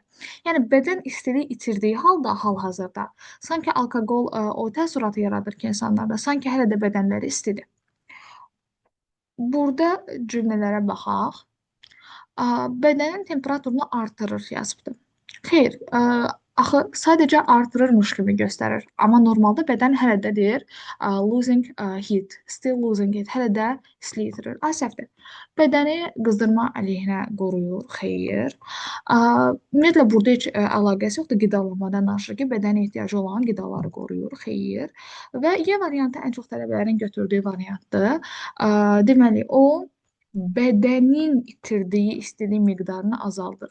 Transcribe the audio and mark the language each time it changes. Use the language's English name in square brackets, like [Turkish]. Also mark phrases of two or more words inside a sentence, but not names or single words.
[Azerbaijani] Yəni bədən istilik itirdiyi halda hal-hazırda sanki alkoqol o təəssüratı yaradır ki, insanlarda sanki hələ də bədənləri istidir. Burada cümlələrə baxaq. Bədənin temperaturunu artırır yazıbdır. Xeyr, axı sadəcə artırırmış kimi göstərir. Amma normalda bədən hələ də deyir [English] losing heat, still losing heat, [Azerbaijani] hələ də istilik yitirir. Səhvdir. Bədəni qızdırma əleyhinə qoruyur. Xeyr. Ümumiyyətlə burada heç əlaqəsi yoxdur. Qidalanmadan danışır ki, bədənə ehtiyacı olan qidaları qoruyur. Xeyr. Və Y variantı ən çox tələbələrin götürdüyü variantdır. Deməli, o bədənin itirdiyi istilik miqdarını azaldır.